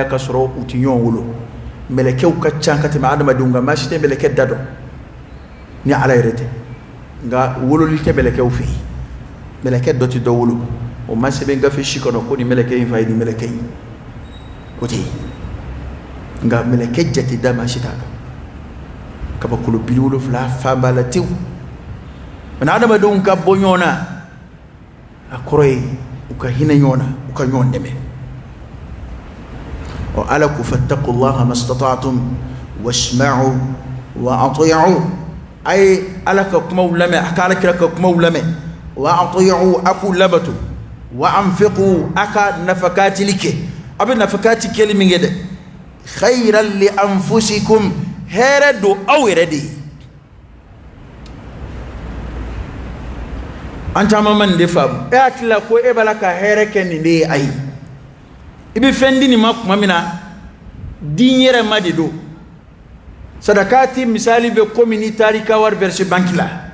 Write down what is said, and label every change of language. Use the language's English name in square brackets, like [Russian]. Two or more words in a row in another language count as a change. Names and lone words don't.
[Bambara] ka sɔrɔ u tɛ ɲɔgɔn wolo mɛlɛkɛw ka ca ka tɛmɛ adamadenw kan maa si tɛ mɛlɛkɛ da dɔn ni ala yɛrɛ tɛ nka wololi tɛ mɛlɛkɛw fɛ yen mɛlɛkɛ dɔ tɛ dɔ wolo o ma sɛbɛn gafe si kɔnɔ ko nin mɛlɛkɛ in fa ye nin mɛlɛkɛ in o tɛ yen nka mɛlɛkɛ jate da maa si t'a dɔn kabakolo 70 fan b'a la tewu mɛ adamadenw ka bɔ ɲɔgɔn na a kɔrɔ ye u ka hinɛ ɲɔgɔn na u ka ɲɔgɔn dɛmɛ ala ko [Arabic] فاتقوا الله ما استطعتم واسمعوا وأطيعوا [Bambara] ay ala ka kumaw lamɛn a ka alakira ka kumaw lamɛn [Arabic] وأطيعوا [Bambara] a k'u labato [Arabic] وأنفقوا [Bambara] a ka nafakatili kɛ a bɛ nafakati kɛli min kɛ dɛ [Arabic] خيرا لأنفسكم [Bambara] hɛrɛ don aw yɛrɛ de ye an caman ma nin de faamu e hakilila ko e b'a la ka hɛrɛ kɛ nin de ye ayi i bɛ fɛn di nin ma tuma min na din yɛrɛ ma de don sadakati misali bɛ komi n'i taara i ka wari [French] verser banque [Bambara] la